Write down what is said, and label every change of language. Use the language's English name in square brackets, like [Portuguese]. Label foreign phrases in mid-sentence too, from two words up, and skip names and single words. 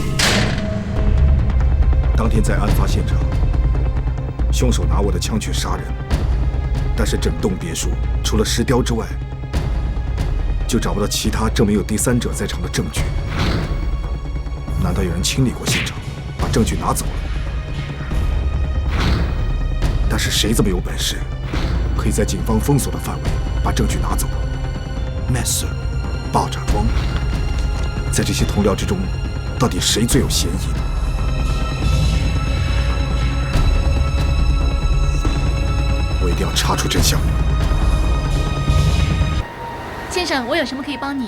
[Chinese] 當天在案發現場，兇手拿我的槍去殺人，但是整棟別墅除了石雕之外，就找不到其他證明有第三者在場的證據。難道有人清理過現場，把證據拿走了？是誰這麼有本事，可以在警方封鎖的範圍把證據拿走 ？Messer、爆炸莊，在這些同僚之中，到底誰最有嫌疑呢？我一定要查出真相。先生，我有什麼可以幫你？